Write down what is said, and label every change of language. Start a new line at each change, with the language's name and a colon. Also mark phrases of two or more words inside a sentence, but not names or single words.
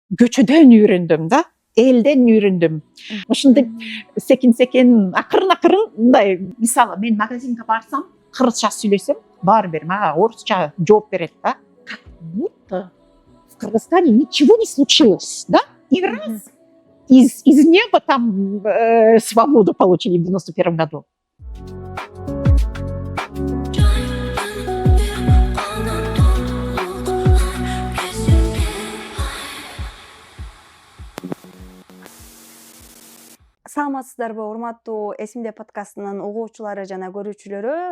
Kyrgyz: көчөдөн үйрөндүм да, элден үйрөндүм. Ошентип секин акырын мындай, мисалы мен магазинге барсам, кыргызча сөйлөсөм, баары бир мага орусча жооп берет да.
Russian: Как будто в Кыргызстане ничего не случилось, да? И раз из неба там свободу получили в 91 году.
Kyrgyz: Саламатсыздарбы, урматтуу Эсимде подкастынын угуучулары жана көрүүчүлөрү.